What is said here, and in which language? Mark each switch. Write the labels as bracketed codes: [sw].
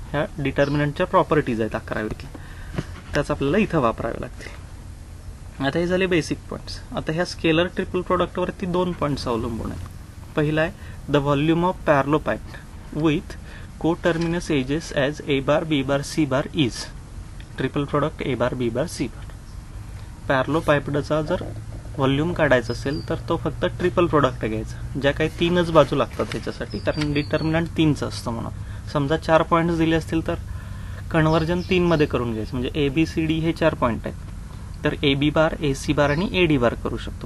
[mr] ह्या डिटर्मिनंटच्या प्रॉपर्टीज आहेत 11वीतल्या, त्याच आपल्याला इथं वापरावे लागतील. आता हे झाले बेसिक पॉईंट्स. आता ह्या स्केलर ट्रिपल प्रोडक्टवरती 2 पॉईंट्स अवलंबून आहेत. पहिला आहे [en] The volume of parallelepiped with coterminous edges as a bar b bar c bar is. Triple product a bar b bar c bar. [mr] पॅरलो पाईपडचा जर व्हॉल्यूम काढायचं असेल तर तो फक्त ट्रिपल प्रोडक्ट घ्यायचा, ज्या काही 3च बाजू लागतात त्याच्यासाठी, कारण डिटर्मिनंट 3चं असतं म्हणून. समजा 4 पॉईंट्स दिले असतील तर कन्वर्जन 3 मध्ये करून घ्यायचं. म्हणजे ABCD हे 4 पॉईंट आहेत, तर AB बार, AC बार आणि AD बार करू शकतो.